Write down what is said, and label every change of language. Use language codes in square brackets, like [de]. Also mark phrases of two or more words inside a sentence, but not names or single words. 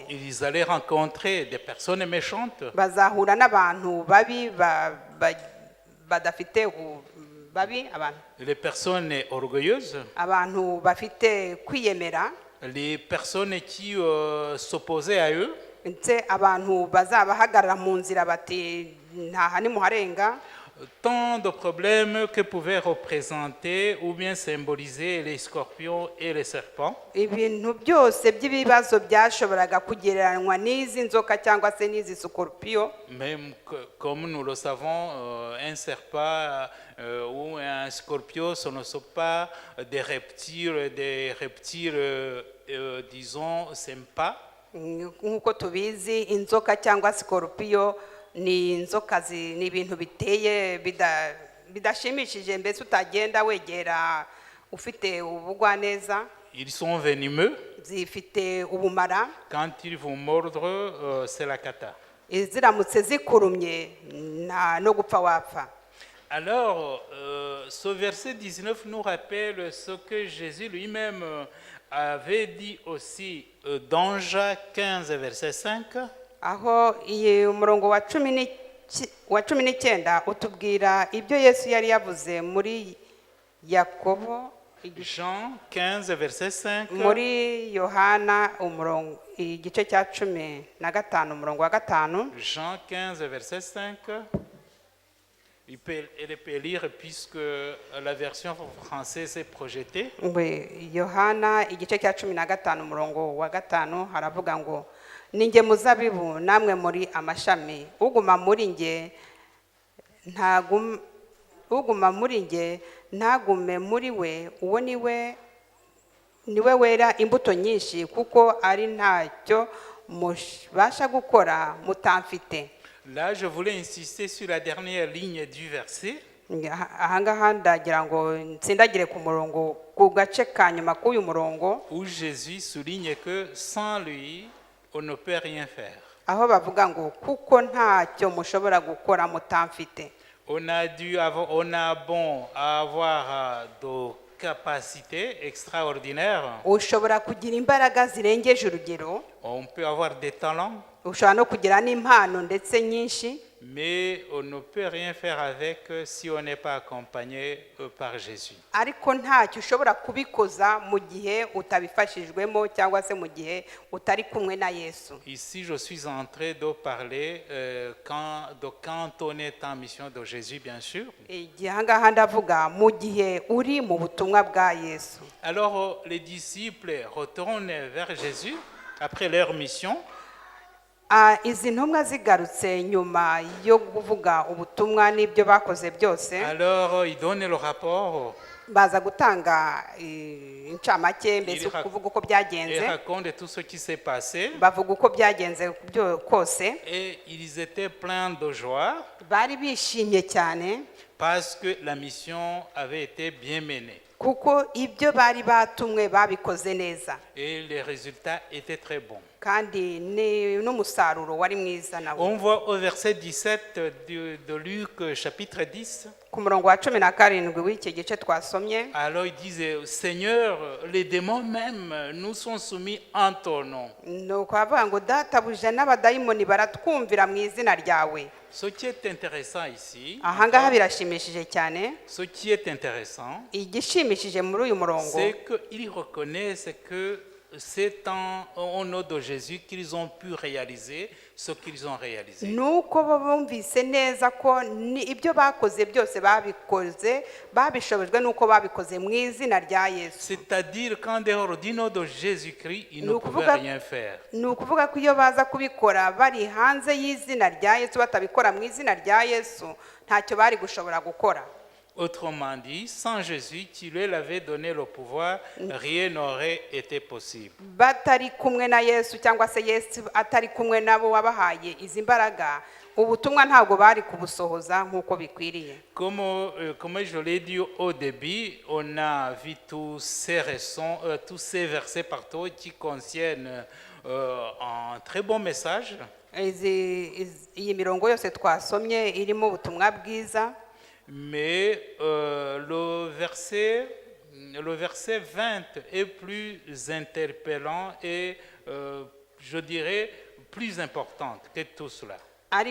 [fr] Ils allaient rencontrer des personnes méchantes. [rw] Bazahura n'abantu babi badafite babi, abantu [fr] Les personnes orgueilleuses, [rw] abantu bafite kwiyemera. [fr] les personnes qui s'opposaient à eux, [rw] ndetse abantu bazabahagarara mu nzira bati ntaha nimuharenga, [fr] tant de problèmes que pouvaient représenter ou bien symboliser les scorpions et les serpents. [rw] ibintu byose by'ibibazo byashoboraga kugereranywa n'izi nzoka cyangwa se n'izi sikorupiyo. [fr] Même comme nous le savons, un serpent ou un scorpion, ce ne sont pas des reptiles, disons, sympas. [rw] Nk'uko tubizi inzoka cyangwa sikorupiyo ni inzoka ni ibintu biteye bidashimishije, mbese utagenda wegera ufite ubugwaneza. [fr] Ils sont venimeux. [rw] Zifite ubumara, [fr] Quand ils vont mordre, c'est la cata. [rw] ziramutse zikurumye no gupfa wapfa. [fr] Alors, ce verset 19 nous rappelle ce que Jésus lui-même avait dit aussi dans Jacques 15, verset 5. [rw] Aho iyi umurongo wa 19 utubwira ibyo Yesu yari yavuze muri Yakobo, [fr] Jean 15, verset 5. [rw] muri Yohana igice cya 15 umurongo wa 5. [fr] Jean 15, verset 5. Elle peut lire puisque la version française est projetée. [rw] Yohana igice cya 15 umurongo wa 5 haravuga ngo, ninjye muzabibu namwe muri amashami, uguma muri nge ntagume muri we, uwo niwe wera imbuto nyinshi, kuko ari ntacyo mubasha gukora mutamfite. [fr] Là, je voulais insister sur la dernière ligne du verset. [rw] Ahangaha ndagira ngo nsindagire ku murongo, ku gace ka nyuma k'uyu murongo, [fr] où Jésus souligne que sans lui, on ne peut rien faire. [rw] aho bavuga ngo kuko ntacyo mushobora gukora mutamfite. [fr] On a bon à avoir de capacités extraordinaires. [rw] Ushobora kugira imbaraga zirengeje urugero, [fr] On peut avoir des talents, [rw] ushobora no kugira n'impano ndetse nyinshi, [fr] mais on ne peut rien faire avec si on n'est pas accompagné par Jésus. [rw] ariko ntacyo ushobora kubikoza mu gihe utabifashijwemo cyangwa se mu gihe utari kumwe na Yesu. [fr] Ici, je suis en train de parler quand on est en mission de Jésus, bien sûr. [rw] Igihe ahangaha ndavuga mu gihe uri mu butumwa bwa Yesu. [fr] Alors, les disciples retournent vers Jésus après leur mission. [rw] Izi ntumwa zigarutse nyuma yo kuvuga ubutumwa n'ibyo bakoze byose, [fr] Alors, ils donnent le rapport. [rw] baza gutanga incamake, mbese kuvuga uko [fr] Ils [rw] byagenze, [fr] racontent tout ce qui s'est passé. [rw] bavuga uko byagenze kose. [fr] Et ils étaient pleins de joie [rw] Bari bishimye cyane [fr] parce que la mission avait été bien menée. [rw] kuko ibyo bari batumwe babikoze neza, [fr] Et les résultats étaient très bons. [rw] kandi n'umusaruro wari mwiza nawo. [fr] On voit au verset 17 de Luc chapitre 10. [rw] Ku murongo wa 17 w'iki gice twasomye, [fr] Alors ils disent, Seigneur, les démons même nous sont soumis en ton nom. [rw] nuko bavuga ngo databuja n'abadayimoni baratwumvira mu izina ryawe. [fr] Ce qui est intéressant ici, [rw] Ahangaha birashimishije cyane. [fr] ce qui est intéressant, [rw] Igishimishije muri uyu murongo, [fr] c'est qu'ils reconnaissent que c'est au nom de Jésus qu'ils ont pu réaliser ce qu'ils ont réalisé. [rw] nuko bo bumvise neza ko ibyo bakoze byose babishobojwe nuko babikoze mu izina rya Yesu. [fr] C'est-à-dire qu'en dehors du nom de Jésus-Christ, ils ne Nous pouvaient pouvons- rien faire. [rw] ni ukuvuga ko iyo baza kubikora bari hanze y'izina rya Yesu, batabikora mu izina rya Yesu, ntacyo bari gushobora gukora. [fr] Autrement dit, sans Jésus qui lui avait donné le pouvoir, rien n'aurait été possible. [rw] Batari kumwe na Yesu cyangwa se Yesu atari kumwe nabo wabahaye izi mbaraga, ubutumwa ntabwo bari kubusohoza nk'uko bikwiriye. [fr] Comme je l'ai dit au début, on a vu tous ces versets partout qui contiennent un très bon message. [rw] Iyi mirongo yose twasomye irimo ubutumwa bwiza, [fr] Mais le verset 20 est plus interpellant et je dirais plus important que tout cela.